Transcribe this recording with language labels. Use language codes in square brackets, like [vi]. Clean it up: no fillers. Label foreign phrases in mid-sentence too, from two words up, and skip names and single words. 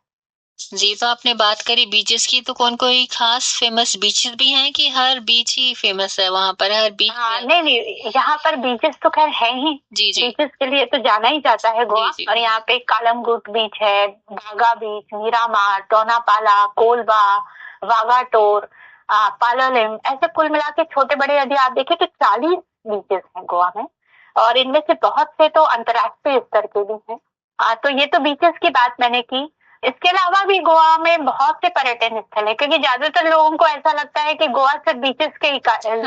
[hi] जी, तो आपने बात करी बीचेस की, तो कौन कोई खास [en] famous beaches [hi] भी हैं कि हर बीच ही फेमस है वहाँ पर, हर बीच हाँ, में? नहीं, यहाँ पर बीचेस तो खैर है ही। जी, जी। बीचेस के लिए तो जाना ही जाता है गोवा। जी, जी। और यहाँ पे कालमगुट बीच है, बागा बीच, मीरामार, टोनापाला, कोलवा, वागाटोर, पालोलेम, ऐसे कुल मिला के छोटे बड़े यदि आप देखें तो 40 बीचेस हैं गोवा में, और इनमें से बहुत से तो अंतर्राष्ट्रीय स्तर के भी हैं। तो ये तो बीचेस की बात मैंने की। इसके अलावा भी गोवा में बहुत से पर्यटन स्थल है, क्योंकि ज्यादातर लोगों को ऐसा लगता है कि गोवा सिर्फ बीचेस के ही लिए